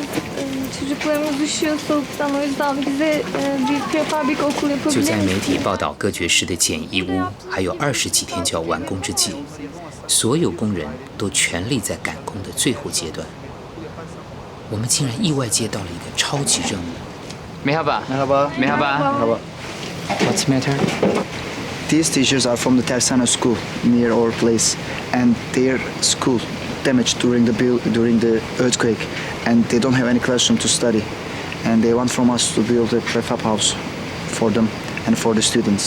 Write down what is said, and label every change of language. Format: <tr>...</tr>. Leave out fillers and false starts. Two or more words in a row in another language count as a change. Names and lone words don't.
<tr>Çocuklarımız üşüyor soğuktan. O yüzden bize bir prefabrik okul</tr> <zh>就</zh> <tr>yapabilir</tr> <zh>在媒</zh> <tr>misiniz?</tr> <zh>体报道各爵士的简易屋还有20几天就要完工之际，所有工人都全力在赶工的最后阶段，我们竟然意外接到了一个超级任务。</zh> <tr>Merhaba. Merhaba. Merhaba.</tr> <en>What's the matter? These teachers are from the Tersane school near our place, and their school damaged during the earthquake, and they don't have any classroom to study, and they want from us to build a prefab house for them and for the students.</en>